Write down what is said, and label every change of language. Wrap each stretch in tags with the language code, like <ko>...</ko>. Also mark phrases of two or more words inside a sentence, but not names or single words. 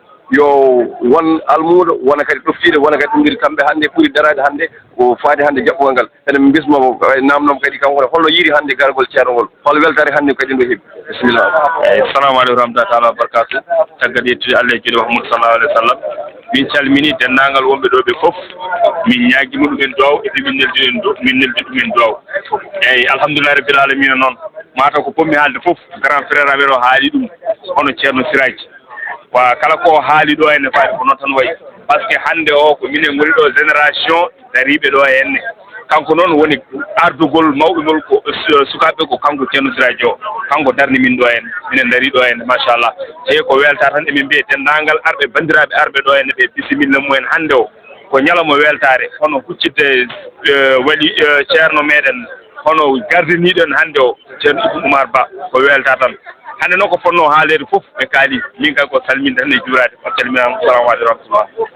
<ff>yo won almuudo wona kadi ɗoftiide wona kadi ɗumɗiri kamɓe hannde ɓuri daraade hannde ko faade hannde jaɓɓugol ngal enen min bismomo namdom kadi kanko ne holno yiiri hannde gargol ceerno ngol hol weltare hannde kadi ndo heeɓi bisimillah.</ff> <ar>السلام عليكم ورحمة الله تعالى وبركاته.</ar> <ff>Taggade yettude Allah e juuɗe Muhammadu</ff> <ar>صلى الله عليه وسلم.</ar> <ff>Min calmini denndaangal wonɓe ɗo ɓe fof. Min ñaagima ɗumen duwaw e min neldi ɗumen duwaw. Eyi</ff> <ar>الحمد لله رب العالمين</ar> <ff>noon mataw ko pommi haalde fof</ff> <fr>grand frère</fr> <ff>amen o haali ɗum hono ceerno Siraji. Wa kala ko haali ɗo henne faade ko noon tan wayi</ff> <fr>par ce que</fr> <ff>hannde o ko minen ngoni ɗo génération dariiɓe ɗo henne kanko noon woni ardugol mawɓe ngol ko sukaaɓe ko kanko ceerno Siraji o kanko darni min ɗo henne minen darii ɗo henne machallah tawi ko weltare tan emin mbiye denndaangal arɓe banndiraaɓe arɓe ɗo henne ɓe bisimilla mumen hannde o ko ñalawma weltare hono huccidde waɗi ceerno meɗen hono gardiniɗen hannde o ceerno Ibou Oumar Ba ko weltare tan hannde noon ko fotnoo haaleede fof ɓe kaali min kay ko salminde tan e juuraade on calminaama</ff> <ar>سلام عليكم رحمة الله.</ar>